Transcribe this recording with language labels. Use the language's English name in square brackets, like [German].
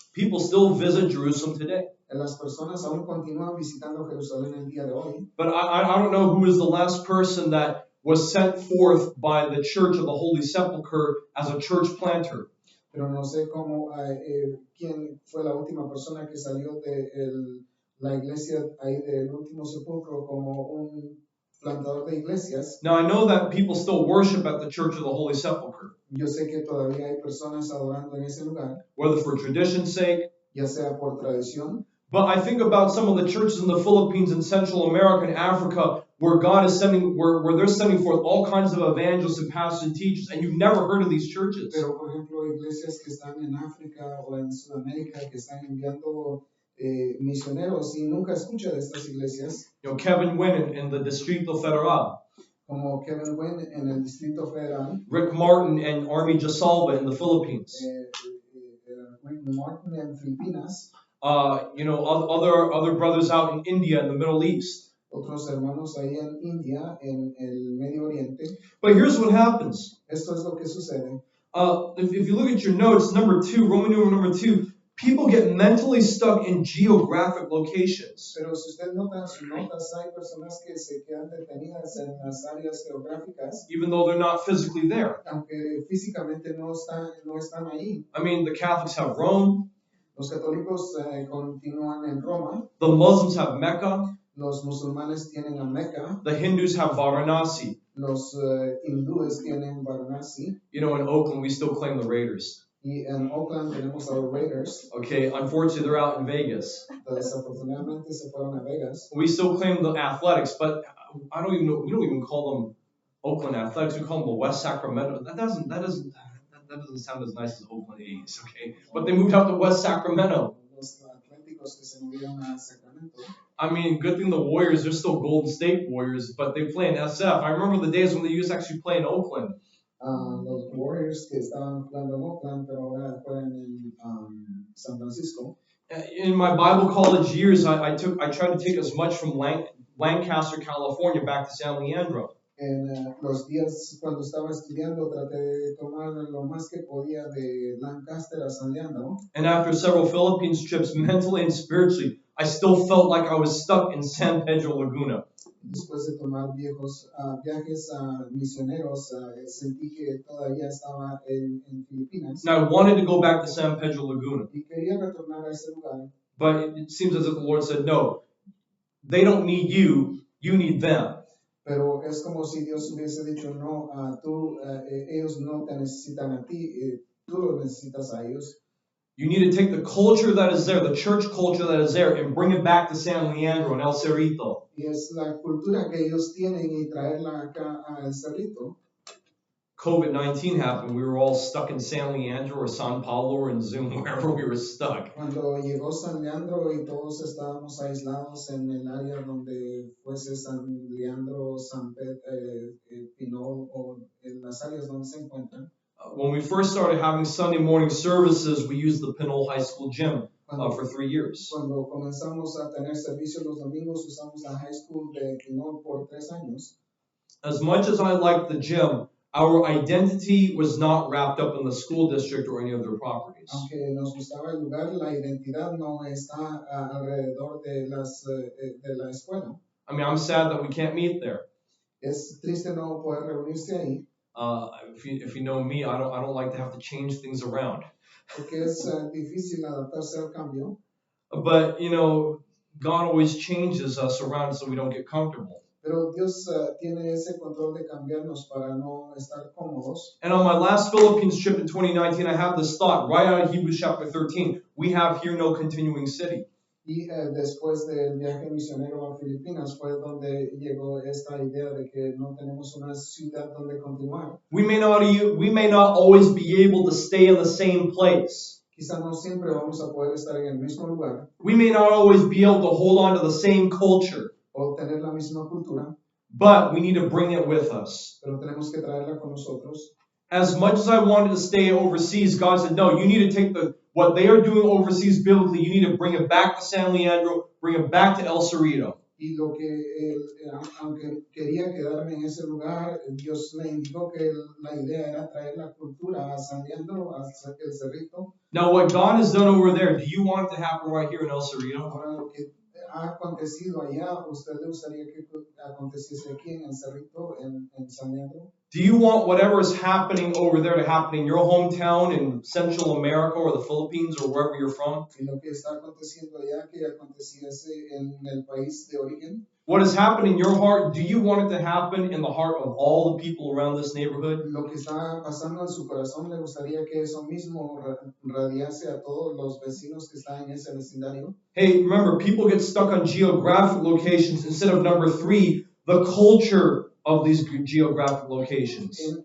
[English] People still visit Jerusalem today. [Spanish] Las personas aún continúan visitando Jerusalén el día de hoy. [English] But I don't know who is the last person that was sent forth by the Church of the Holy Sepulchre as a church planter. [Spanish] Pero no sé cómo, quién fue la última persona que salió de la iglesia ahí del último sepulcro como un plantador de iglesias. [English] Now I know that people still worship at the Church of the Holy Sepulchre. [Spanish] Yo sé que todavía hay personas adorando en ese lugar, [English] whether for tradition's sake, [Spanish] ya sea por tradición. [English] But I think about some of the churches in the Philippines and Central America and Africa where God is sending, where they're sending forth all kinds of evangelists and pastors and teachers, and you've never heard of these churches. [Spanish] Pero por ejemplo, iglesias que están en África o en Sudamérica que están enviando misioneros y nunca escucha de estas iglesias. [English] Kevin Wynn in the Distrito Federal. [Spanish] como Kevin Wynn en el Distrito Federal, [English] Rick Martin and Army Jasalva in the Philippines. [Spanish] Rick Martin en Filipinas, [English] Other brothers out in India and the Middle East. [Spanish] otros hermanos ahí en India, en el Medio Oriente. [English] But here's what happens. [Spanish] Esto es lo que sucede. [English] If you look at your notes, number 2, Roman numeral number 2, people get mentally stuck in geographic locations. [Spanish] Pero si usted nota en sus notas, hay personas que se quedan detenidas en las áreas geográficas, [English] Even though they're not physically there. [Spanish] aunque físicamente no están ahí. [English] I mean, the Catholics have Rome, [Spanish] Los católicos continúan en Roma, [English] the Muslims have Mecca, [Spanish] los musulmanes tienen a Meca, [English] the Hindus have Varanasi. [Spanish] los hindúes tienen Varanasi, [English] In Oakland, we still claim the Raiders. [Spanish] y en Oakland tenemos a los Raiders. [English] Okay, unfortunately, they're out in Vegas. [Spanish] Desafortunadamente se fueron a Vegas. [English] We still claim the Athletics, but I don't even know. We don't even call them Oakland Athletics. We call them the West Sacramento. That doesn't sound as nice as Oakland A's. Okay, but they moved out to West Sacramento. [Spanish] Los atléticos que se movieron a Sacramento. [English] I mean, good thing the Warriors, they're still Golden State Warriors, but they play in SF. I remember the days when they used to actually play in Oakland. [Spanish] Los Warriors que estaban jugando en Oakland, pero ahora juegan en San Francisco. [English] In my Bible college years, I tried to take as much from Lancaster, California, back to San Leandro. [Spanish] En los días cuando estaba estudiando, traté de tomar lo más que podía de Lancaster a San Leandro. [English] And after several Philippines trips, mentally and spiritually, I still felt like I was stuck in San Pedro Laguna. [Spanish] Después de tomar viajes misioneros, sentí que todavía estaba en Filipinas. [English] And I wanted to go back to San Pedro Laguna. [Spanish] Y quería retornar a ese lugar. [English] But it seems as if the Lord said, no, they don't need you, you need them. [Spanish] Pero es como si Dios hubiese dicho, no, ellos no te necesitan a ti, tú los necesitas a ellos. [English] You need to take the culture that is there, the church culture that is there, and bring it back to San Leandro and El Cerrito. [Spanish] Y es la cultura que ellos tienen y traerla acá a El Cerrito. [English] COVID-19 happened. We were all stuck in San Leandro or San Paulo or in Zoom, wherever we were stuck. [Spanish] Cuando llegó San Leandro y todos estábamos aislados en el área donde fuese San Leandro, San Pinol o en las áreas donde se encuentran. [English] When we first started having Sunday morning services, we used the Pinole High School gym for 3 years. [Spanish] Cuando comenzamos a tener servicio los domingos, usamos la high school de Pinol por 3 años. [English] As much as I liked the gym, our identity was not wrapped up in the school district or any of their properties. [Spanish] Aunque nos gustaba el lugar, la identidad no está alrededor de la escuela. [English] I mean, I'm sad that we can't meet there. [Spanish] Es triste no poder reunirse ahí. [English] If you know me, I don't like to have to change things around. [Spanish] Porque es difícil adaptarse al cambio. [English] But, God always changes us around so we don't get comfortable. [Spanish] Pero Dios tiene ese control de cambiarnos para no estar cómodos. [English] And on my last Philippines trip in 2019, I have this thought right out of Hebrews chapter 13. We have here no continuing city. [Spanish] Y después del viaje misionero a Filipinas fue donde llegó esta idea de que no tenemos una ciudad donde continuar. [English] We may not always be able to stay in the same place. [Spanish] Quizá no siempre vamos a poder estar en el mismo lugar. [English] We may not always be able to hold on to the same culture. [Spanish] O tener la misma cultura. [English] But we need to bring it with us. [Spanish] Pero tenemos que traerla con nosotros. [English] As much as I wanted to stay overseas, God said, no, you need to take what they are doing overseas biblically, you need to bring it back to San Leandro, bring it back to El Cerrito. [Spanish] Y lo que, aunque quería quedarme en ese lugar, Dios me indicó que la idea era traer la cultura a San Leandro, a El Cerrito. [English] Now, what God has done over there, do you want it to happen right here in El Cerrito? [Spanish] Ahora, lo que ha acontecido allá, ¿usted le gustaría que aconteciese aquí en El Cerrito, en San Leandro? [English] Do you want whatever is happening over there to happen in your hometown in Central America or the Philippines or wherever you're from? [Spanish] Y lo que está aconteciendo allá, que aconteciese en el país de origen. [English] What has happened in your heart, do you want it to happen in the heart of all the people around this neighborhood? [Spanish] Lo que está pasando en su corazón, le gustaría que eso mismo radiase a todos los vecinos que están en ese vecindario. [English] Hey, remember, people get stuck on geographic locations instead of number 3, the culture of these geographic locations.